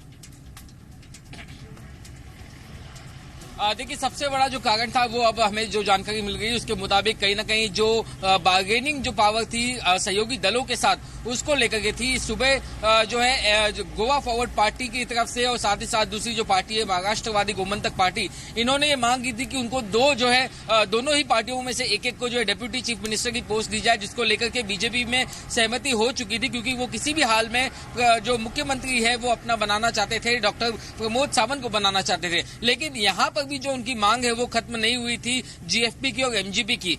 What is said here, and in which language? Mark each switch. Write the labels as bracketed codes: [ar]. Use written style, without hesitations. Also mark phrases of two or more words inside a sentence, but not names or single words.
[hi] देखिए, सबसे बड़ा जो कारण था वो अब हमें जो जानकारी मिल गई उसके मुताबिक कहीं ना कहीं जो बार्गेनिंग जो पावर थी सहयोगी दलों के साथ, उसको लेकर के थी। सुबह जो है गोवा फॉरवर्ड पार्टी की तरफ से और साथ ही साथ दूसरी जो पार्टी है महाराष्ट्रवादी गोमंतक पार्टी, इन्होंने ये मांग की थी कि उनको दोनों ही पार्टियों में से एक को जो है [en] deputy chief minister [hi] की पोस्ट दी जाए, जिसको लेकर के बीजेपी में सहमति हो चुकी थी, क्योंकि वो किसी भी हाल में जो मुख्यमंत्री है वो अपना बनाना चाहते थे, डॉक्टर प्रमोद सावंत को बनाना चाहते थे। लेकिन यहाँ पर जो उनकी मांग है वो खत्म नहीं हुई थी जीएफपी की और एमजीपी की।